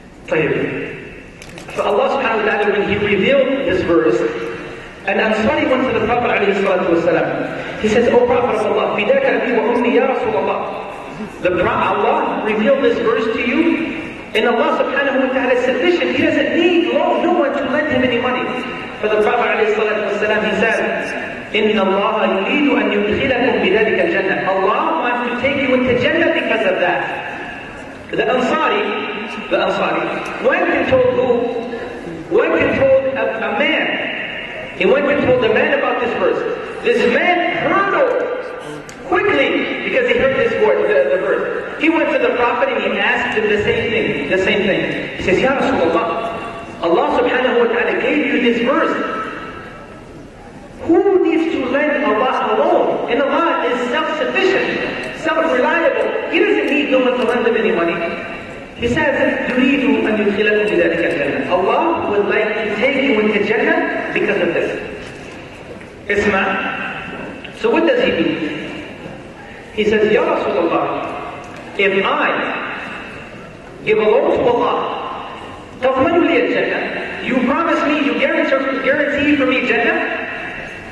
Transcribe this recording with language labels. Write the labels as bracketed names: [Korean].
[English] So Allah subhanahu wa ta'ala, when He revealed this verse, and Ansari went to the Prophet ﷺ. He says, O Prophet of Allah, [Arabic] Fidaka abi wa ummi ya Rasulullah. [English] Allah revealed this verse to you, and Allah subhanahu wa ta'ala is sufficient. He doesn't need no one to lend him any money. For the Prophet ﷺ, he said, [Arabic] إِنَّ اللَّهَ يُرِيدُ أَن يُدْخِلَكُمْ بِذَلِكَ الْجَنَّةِ. [English] Allah wants to take you into Jannah because of that. The Ansari went and told who? Went and told a man. He went and told the man about this verse. This man heard quickly because he heard this word, the verse. He went to the Prophet and he asked him the same thing. He says, Ya Rasulullah, Allah subhanahu wa ta'ala gave you this verse. Who needs to lend Allah alone? And Allah is self-sufficient, self-reliable. He doesn't need no one to lend him any money. He says, [Arabic] يُرِيدُ أَن يُدْخِلَكُمْ بِذَلِكَ الْجَنَّةِ. [English] Allah would like to take you into Jannah because of this. Isma. So what does he do? He says, Ya Rasulullah, if I give a loan to Allah, [Arabic] تَضْمَنُ لِي الْجَنَّةِ, [English] you promise me, you guarantee for me Jannah?